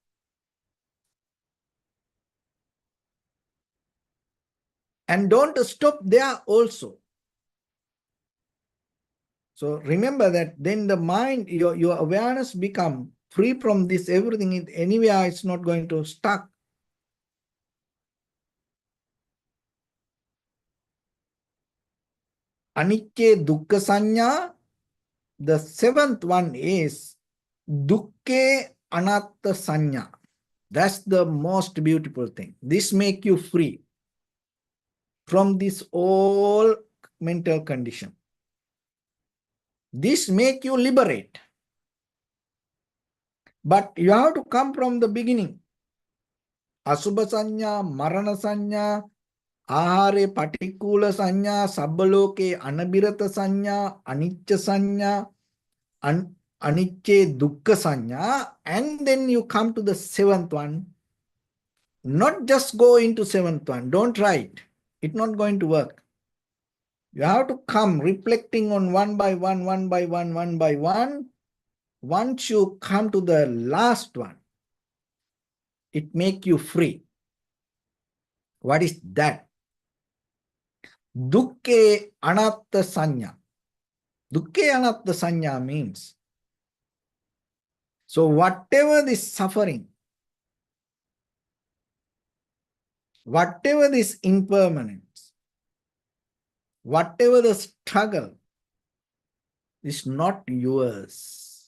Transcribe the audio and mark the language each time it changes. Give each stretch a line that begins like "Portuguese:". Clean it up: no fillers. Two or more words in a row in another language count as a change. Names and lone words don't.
English: And don't stop there also. So remember that then the mind, your awareness become free from this everything. Anywhere it's not going to stuck.
Pali: Anicca dukkha sanya.
English: The seventh one is
Pali: dukkha anatta sanya.
English: That's the most beautiful thing. This make you free from this all mental condition. This make you liberate. But you have to come from the beginning.
Pali: Asubha sanya, marana sanya, ahare patikula sanya, sabbaloke anabirata sanya, anicca sanya, anicce dukkha sanya,
English: and then you come to the seventh one. Not just go into seventh one. Don't try it. It's not going to work. You have to come reflecting on one by one, one by one, one by one. Once you come to the last one, it make you free. What is that?
Pali: Dukkha anatta sanya. Dukkha anatta sanya
English: means, so whatever this suffering, whatever this impermanence, whatever the struggle is not yours.